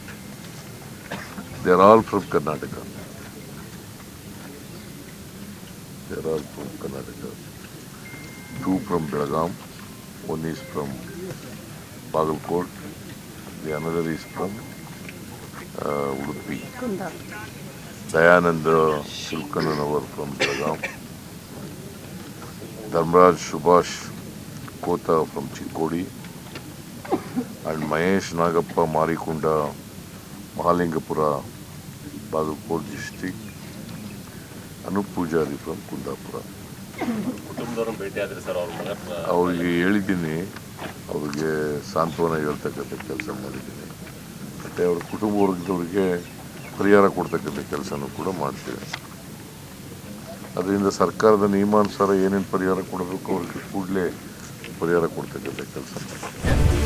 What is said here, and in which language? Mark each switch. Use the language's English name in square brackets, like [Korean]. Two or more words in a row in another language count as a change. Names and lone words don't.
[English] They are all from Karnataka. 2 from Belgaum, 1 is from Bagalkot, the another is from Udupi. Dayanand Tirukannavar from Belgaum, Dharmraj Subhash Kota from Chikkodi, and Mahesh Nagappa Marikunda Mahalingapura Bagalkot district, Anup Pujari from Kundapura. [Kannada] ಅವ್ರಿಗೆ ಹೇಳಿದ್ದೀನಿ, ಅವ್ರಿಗೆ ಸಾಂತ್ವನ ಹೇಳ್ತಕ್ಕಂಥ ಕೆಲಸ ಮಾಡಿದ್ದೀನಿ. ಮತ್ತು ಅವ್ರ ಕುಟುಂಬ ವರ್ಗದವರಿಗೆ ಪರಿಹಾರ ಕೊಡ್ತಕ್ಕಂಥ ಕೆಲಸನೂ ಕೂಡ ಮಾಡ್ತೀವಿ. ಅದರಿಂದ ಸರ್ಕಾರದ ನಿಯಮಾನುಸಾರ ಏನೇನು ಪರಿಹಾರ ಕೊಡಬೇಕು ಅವ್ರಿಗೆ ಕೂಡಲೇ ಪರಿಹಾರ ಕೊಡ್ತಕ್ಕಂಥ ಕೆಲಸ ಮಾಡ್ತೀವಿ.